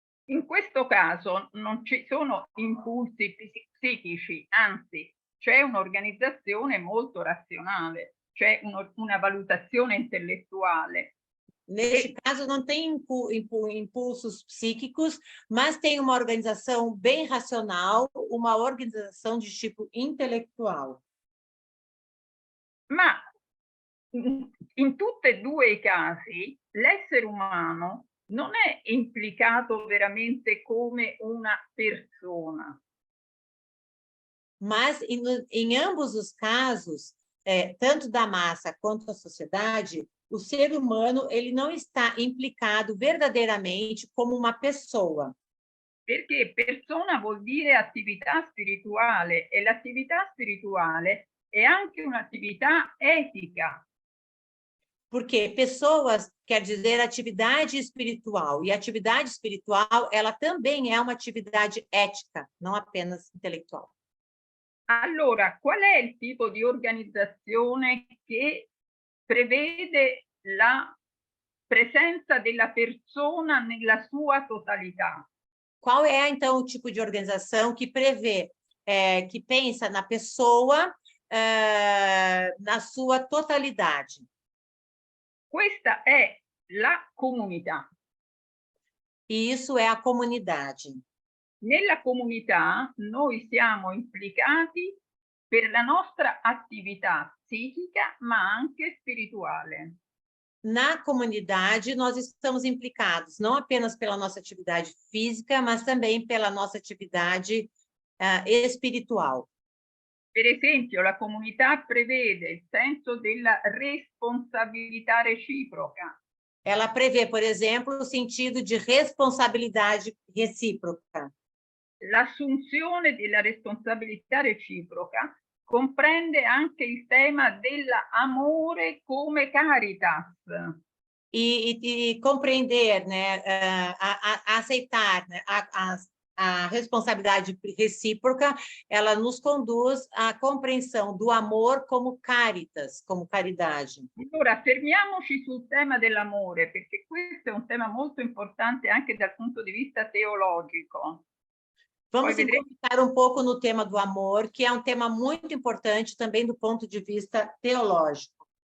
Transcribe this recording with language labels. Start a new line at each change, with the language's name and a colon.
Italian: In questo caso non ci sono impulsi psichici, anzi c'è un'organizzazione molto razionale, c'è una valutazione intellettuale.
Portuguese: Neste caso, não tem impulsos psíquicos, mas tem uma organização bem racional, uma organização de tipo intelectual.
Italian: Ma in tutti e due i casi, l'essere umano non è implicato veramente come una persona.
Portuguese: Mas, em ambos os casos, tanto da massa quanto da sociedade, o ser humano ele não está implicado verdadeiramente como uma pessoa.
Italian: Perché persona vuol dire attività spirituale e l'attività spirituale è anche un'attività etica.
Portuguese: Porque pessoas quer dizer atividade espiritual, e atividade espiritual ela também é uma atividade ética, não apenas intelectual.
Italian: Allora, qual è il tipo di organizzazione che prevede la presenza della persona nella sua totalità?
Portuguese: Qual é, então, o tipo de organização que prevê, que pensa na pessoa na sua totalidade?
Italian: Questa è la comunità.
Portuguese: E isso é a comunidade.
Italian: Nella comunità noi siamo implicati per la nostra attività psichica, ma anche spirituale.
Portuguese: na comunidade nós estamos implicados, não apenas pela nossa atividade física, mas também pela nossa atividade espiritual.
Italian: Per esempio, la comunità prevede il senso della responsabilità reciproca.
Portuguese: Ela prevê, por exemplo, o sentido de responsabilidade recíproca.
Italian: L'assunzione della responsabilità reciproca comprende anche il tema dell'amore come caritas.
Portuguese: E compreender, né, aceitar, né, a responsabilidade recíproca, ela nos conduz à compreensão do amor como caritas, como caridade.
Italian: Allora, fermiamoci sul tema dell'amore, perché questo è un tema molto importante anche dal punto di vista teologico.
Portuguese: Vamos comentar um pouco no tema do amor, que é um tema muito importante também do ponto de vista teológico.